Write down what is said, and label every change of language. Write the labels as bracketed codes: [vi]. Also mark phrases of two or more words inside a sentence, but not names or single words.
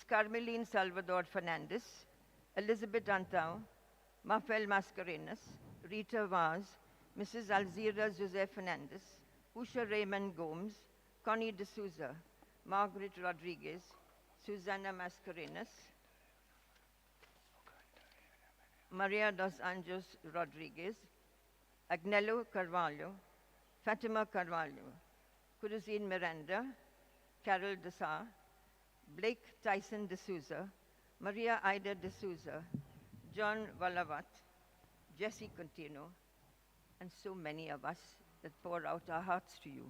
[en] Carmeline Salvador Fernandez, Elizabeth Antau, Mafel Mascarenas, Rita Vaz, Mrs. Alzira Jose Fernandez, Usha Raymond Gomes, Connie D'Souza, Margaret Rodriguez, Susana Mascarenas, Maria dos Anjos Rodriguez, Agnello Carvalho, Fatima Carvalho, Cruzine Miranda, Carol Dessa, Blake Tyson D'Souza, Maria Ida D'Souza, John Valavat, Jesse Contino, and so many of us that pour out our hearts to you.